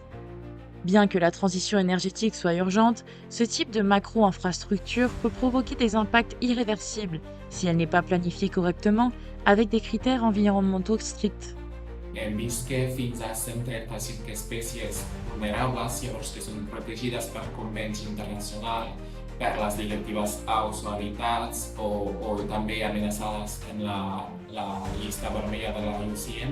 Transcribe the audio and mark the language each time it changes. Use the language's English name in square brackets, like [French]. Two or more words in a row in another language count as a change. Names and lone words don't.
[French] Bien que la transition énergétique soit urgente, ce type de macro-infrastructure peut provoquer des impacts irréversibles si elle n'est pas planifiée correctement avec des critères environnementaux stricts. [Catalan] Hem vist que fins a 135 espècies vulnerables, llavors que són protegides per convenis internacionals, per les directives aus o habitats o també amenaçades en la llista vermella de la IUCN.